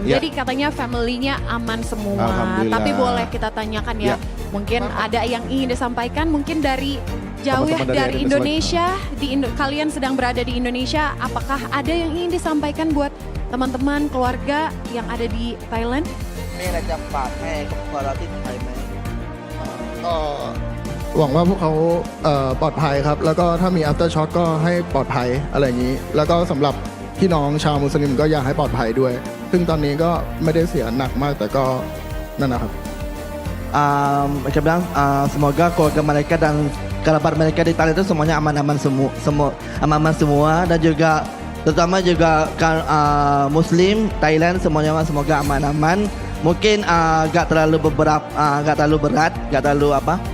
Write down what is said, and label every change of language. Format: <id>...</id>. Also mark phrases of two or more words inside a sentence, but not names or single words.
<id>Jadi katanya family-nya aman semua. Tapi boleh kita tanyakan ya. Mungkin ada yang ingin disampaikan, mungkin dari jauh ya, dari Indonesia. Kalian sedang berada di Indonesia. Apakah ada yang ingin disampaikan buat teman-teman keluarga yang ada di Thailand?</id> <th>มีอะไรจะฝากให้ครอบครัวเราที่ไทยไหม ก็หวังว่าพวกเขาปลอดภัยครับ แล้วก็ถ้ามี</th> <en>after shock</en> <th>ก็ให้ปลอดภัยอะไรอย่างนี้ แล้วก็สำหรับพี่น้องชาวมุสลิมก็อยากให้ปลอดภัยด้วย ซึ่งตอนนี้ก็ไม่ได้เสียหนักมากแต่ก็นั่นนะครับ</th> <id>Mereka bilang semoga keluarga mereka dan kerabat mereka di Thailand itu semuanya aman-aman semua dan juga terutama juga Muslim Thailand semuanya semoga aman-aman. Mungkin gak terlalu berat, gak terlalu apa?</id>